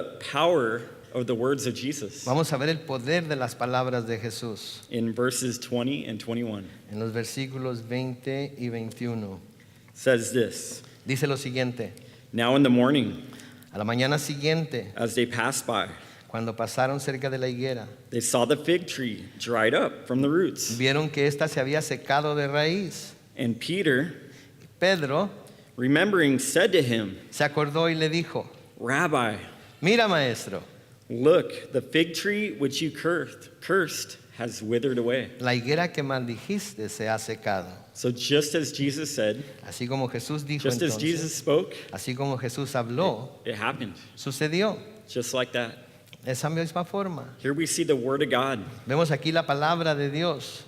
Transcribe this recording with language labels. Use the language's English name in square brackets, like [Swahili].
[English] power of the words of Jesus [Spanish] el poder de las palabras de Jesús [English] in verses 20 and 21. [Spanish] en los versículos 20 y 21. [English] It says this, [Spanish] Dice lo siguiente: [English] now in the morning, [Spanish] a la mañana siguiente, [English] as they passed by, [Spanish] cuando pasaron cerca de la higuera, [English] they saw the fig tree dried up from the roots. [Spanish] vieron que ésta se había secado de raíz. [English] And Peter, [Spanish] Pedro [English] remembering, said to him, [Spanish] se acordó y le dijo, [English] Rabbi, [Spanish] mira, maestro, [English] look, the fig tree which you cursed has withered away. [Spanish] la higuera que maldijiste se ha secado. [English] So just as Jesus said, [Spanish] Así como Jesús dijo [English] just as [Spanish] entonces, [English] Jesus spoke, [Spanish] así como Jesús habló, [English] it happened. [Spanish] sucedió. [English] Just like that. [Spanish] Esa misma forma. [English] Here we see the word of God [Spanish] Vemos aquí la palabra de Dios.